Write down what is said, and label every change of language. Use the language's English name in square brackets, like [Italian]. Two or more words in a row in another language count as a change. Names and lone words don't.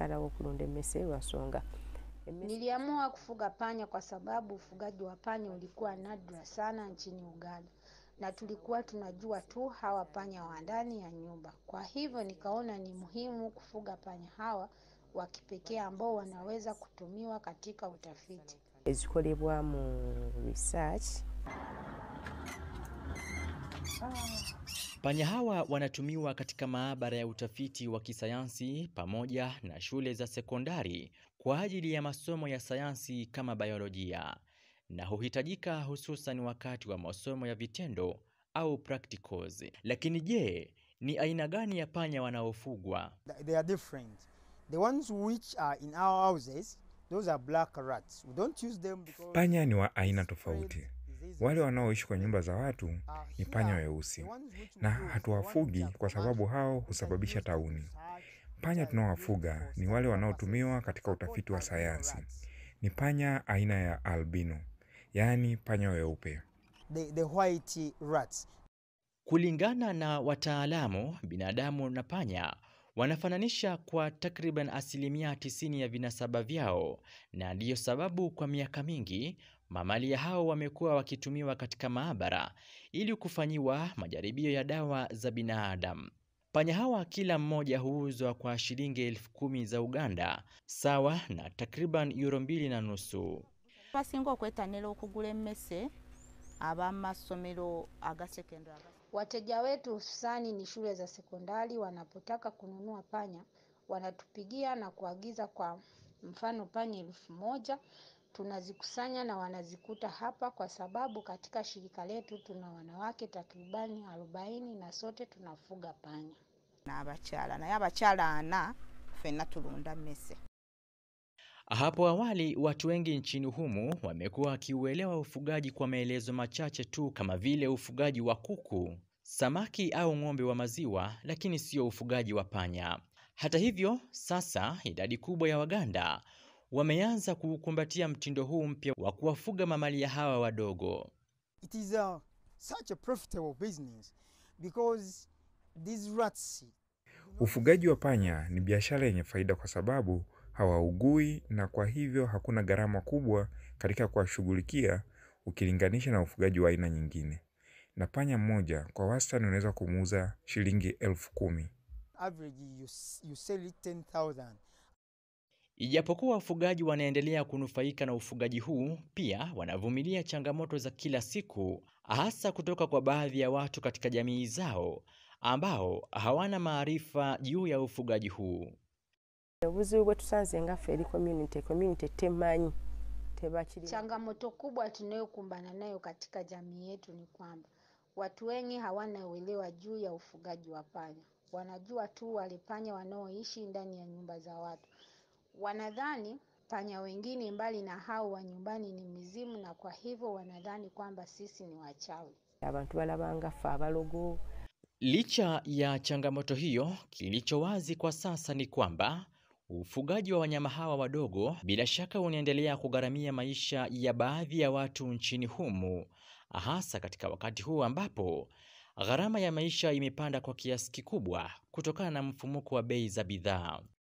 [Swahili] Niliamua kufuga panya kwa sababu ufugaji wa panya ulikuwa nadra sana nchini Uganda, na tulikuwa tunajua tu hawa panya wa ndani ya nyumba. Kwa hivyo nikaona ni muhimu kufuga panya hawa wa kipekee ambao wanaweza kutumiwa katika utafiti. [Ganda] Ezikolebwa mu research. [Swahili] Panya hawa wanatumiwa katika maabara ya utafiti wa kisayansi pamoja na shule za sekondari kwa ajili ya masomo ya sayansi kama biolojia, na huhitajika hususan wakati wa masomo ya vitendo au practicals. Lakini je, ni aina gani ya panya wanaofugwa? [English] They are different. The ones which are in our houses, those are black rats. We don't use them because [Swahili] panya ni wa aina tofauti. Wale wanaoishi kwa nyumba za watu ni panya weusi, na hatuwafugi kwa sababu hao husababisha tauni. Panya tunaowafuga ni wale wanaotumiwa katika utafiti wa sayansi. Ni panya aina ya albino, yaani panya weupe. [English] The white rats. [Swahili] Kulingana na wataalamu, binadamu na panya wanafananisha kwa takriban 90% ya vinasaba vyao, na ndiyo sababu kwa miaka mingi mamalia hao wamekuwa wakitumiwa katika maabara ili kufanyiwa majaribio ya dawa za binadamu. Panya hawa kila mmoja huuzwa kwa shilingi 10,000 za Uganda, sawa na takriban euro 2.5. [Ganda] Basinga okwetanira okugula emmese abamasomero aga sekondari. [Swahili] Wateja wetu hususani ni shule za sekondari. Wanapotaka kununua panya wanatupigia na kuagiza, kwa mfano panya 1,000 tunazikusanya na wanazikuta hapa, kwa sababu katika shirika letu tuna wanawake takribani 40 na sote tunafuga panya. [Ganda] Na abakyala ana fenna tulunda mmese. [Swahili] Hapo awali watu wengi nchini humu wamekuwa wakiuelewa ufugaji kwa maelezo machache tu, kama vile ufugaji wa kuku, samaki au ng'ombe wa maziwa, lakini sio ufugaji wa panya. Hata hivyo, sasa idadi kubwa ya Waganda wameanza kukumbatia mtindo huu mpya wa kuwafuga mamalia hawa wadogo. [English] It is such a profitable business because these rats. [Swahili] Ufugaji wa panya ni biashara yenye faida kwa sababu hawaugui, na kwa hivyo hakuna gharama kubwa katika kuwashughulikia ukilinganisha na ufugaji wa aina nyingine. Na panya mmoja kwa wastani unaweza kumuuza shilingi 10,000. [English] Average you sell it 10,000. [Swahili] Ijapokuwa wafugaji wanaendelea kunufaika na ufugaji huu, pia wanavumilia changamoto za kila siku, hasa kutoka kwa baadhi ya watu katika jamii zao ambao hawana maarifa juu ya ufugaji huu. [Ganda] Obuzibu bwe tusanze nga ffe eri community temanyi. [Swahili] Changamoto kubwa tunayokumbana nayo katika jamii yetu ni kwamba watu wengi hawana uelewa juu ya ufugaji wa panya. Wanajua tu wale panya wanaoishi ndani ya nyumba za watu. Wanadhani panya wengine mbali na hao wa nyumbani ni mizimu, na kwa hivyo wanadhani kwamba sisi ni wachawi. [Ganda] Abantu balabanga ffe abalogo. [Swahili] Licha ya changamoto hiyo, kilicho wazi kwa sasa ni kwamba ufugaji wa wanyama hawa wadogo bila shaka unaendelea kugharamia maisha ya baadhi ya watu nchini humu, hasa katika wakati huu ambapo gharama ya maisha imepanda kwa kiasi kikubwa kutokana na mfumuko wa bei za bidhaa.